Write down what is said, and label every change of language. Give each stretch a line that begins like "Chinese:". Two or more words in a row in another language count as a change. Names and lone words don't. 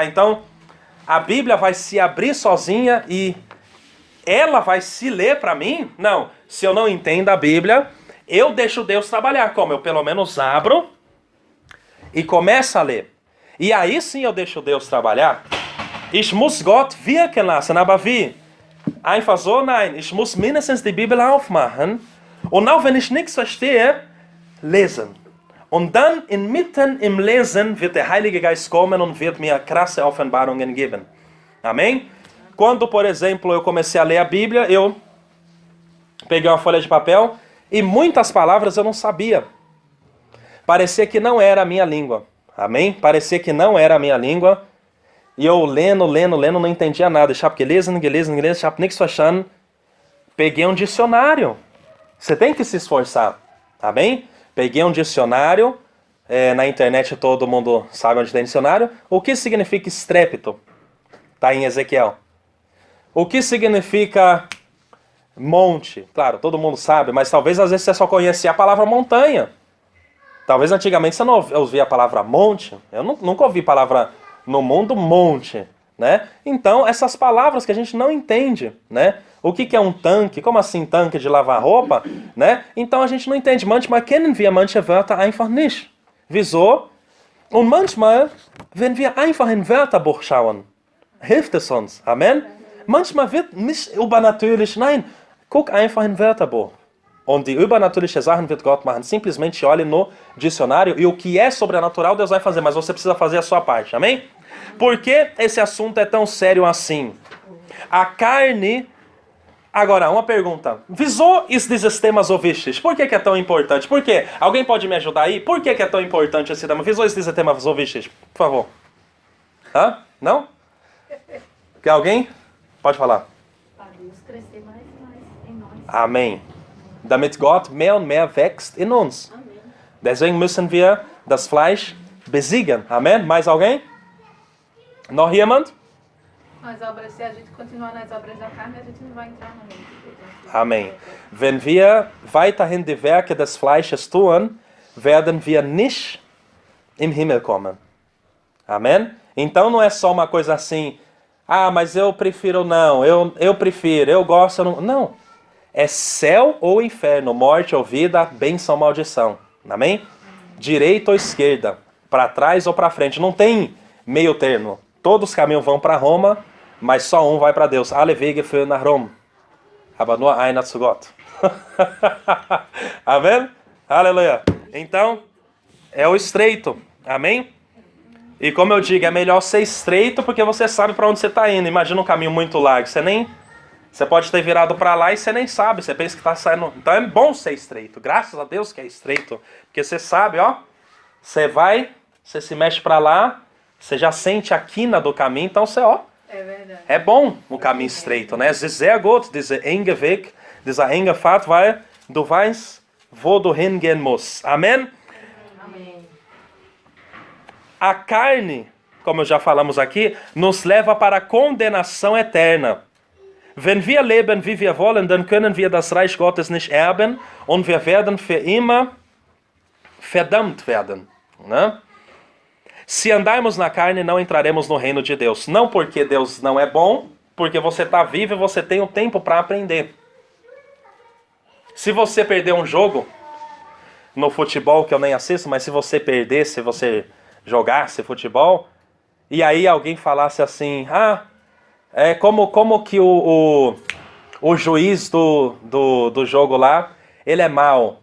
Portuguese: Então, a Bíblia vai se abrir sozinha e ela vai se ler para mim? Não, se eu não entendo a Bíblia, eu deixo Deus trabalhar. Como? Eu pelo menos abro e começo a ler. E aí sim eu deixo Deus trabalhar.
German: Ich muss Gott wirken lassen, aber wie? Einfach so? Nein, ich muss mindestens die Bibel aufmachen und auch wenn ich nichts verstehe, lesen. Und dann inmitten im Lesen wird der Heilige Geist kommen und wird mir krasse Offenbarungen geben.
Portuguese: Amém? Quando, por exemplo, eu comecei a ler a Bíblia, eu peguei uma folha de papel e muitas palavras eu não sabia. Parecia que não era a minha língua. Amém? Parecia que não era a minha língua. E eu lendo, não entendia nada. Ich habe gelesen, ich habe nichts verstanden. Peguei um dicionário. Você tem que se esforçar. Amém? Peguei um dicionário. Na internet todo mundo sabe onde tem dicionário. O que significa estrépito? Está em Ezequiel. O que significa monte? Claro, todo mundo sabe, mas talvez às vezes você só conhecia a palavra montanha. Talvez antigamente você não ouvia a palavra monte. Eu nunca ouvi a palavra no mundo monte, né? Então, essas palavras que a gente não entende, né? O que é um tanque? Como assim tanque de lavar roupa, né? Então a gente não entende.
German: Manchmal kennen wir manche Wörter einfach nicht. Wieso? Und manchmal, wenn wir einfach in Wörterbuch schauen, hilft es uns. Amen? Manchmal wird nicht übernatürlich, nein, guck einfach in Wörterbuch. Und die übernatürliche Sachen wird Gott machen.
Portuguese: Simplesmente olhe no dicionário e o que é sobrenatural Deus vai fazer, mas você precisa fazer a sua parte, amém? Por que esse assunto é tão sério assim? A carne... Agora, uma pergunta.
German: Wieso ist dieses Thema so wichtig?
Portuguese: Por que é tão importante? Por quê? Alguém pode me ajudar aí? Por que é tão importante esse tema?
German: Wieso ist dieses Thema so wichtig?
Portuguese: Por favor. Hã? Não? Quer alguém? Pode falar. Para Deus crescer mais e mais em nós. Amém.
German: Damit Gott mehr und mehr wächst in uns.
Portuguese: Amém.
German: Deswegen müssen wir das Fleisch besiegen.
Portuguese: Amém? Mais alguém?
German: Noch jemand?
Portuguese: As obras, se a gente continuar nas obras da carne, a gente não vai entrar no reino de Deus. Amém.
German: Wenn wir weiterhin die Werke des Fleisches tun, werden wir nicht im Himmel kommen.
Portuguese: Amém? Então não é só uma coisa assim, mas eu prefiro não, eu prefiro, eu gosto, eu não. Não. É céu ou inferno, morte ou vida, bênção ou maldição. Amém? Direita ou esquerda, para trás ou para frente. Não tem meio termo. Todos os caminhos vão para Roma, mas só um vai para Deus.
German: Alle Wege führen nach Rom. Aber nur einer zu Gott.
Portuguese: Amém? Aleluia. Então, é o estreito. Amém? E como eu digo, é melhor ser estreito porque você sabe para onde você está indo. Imagina um caminho muito largo. Você pode ter virado para lá e você nem sabe. Você pensa que está saindo. Então é bom ser estreito. Graças a Deus que é estreito. Porque você sabe, ó. Você vai, você se mexe para lá. Você já sente a quina do caminho, então você, ó. É verdade. É bom o caminho estreito, né?
German: Es ist sehr gut, dieser enge Weg, dieser enge Pfad, weil du weißt, wo du hingehen musst.
Portuguese: Amém? Amém. A carne, como já falamos aqui, nos leva para a condenação eterna.
German: Wenn wir leben, wie wir wollen, dann können wir das Reich Gottes nicht erben und wir werden für immer verdammt werden,
Portuguese: né? Se andarmos na carne, não entraremos no reino de Deus. Não porque Deus não é bom, porque você está vivo e você tem o tempo para aprender. Se você perder um jogo no futebol, que eu nem assisto, mas se você perder, se você jogasse futebol, e aí alguém falasse assim, É como que o juiz do jogo lá, ele é mau.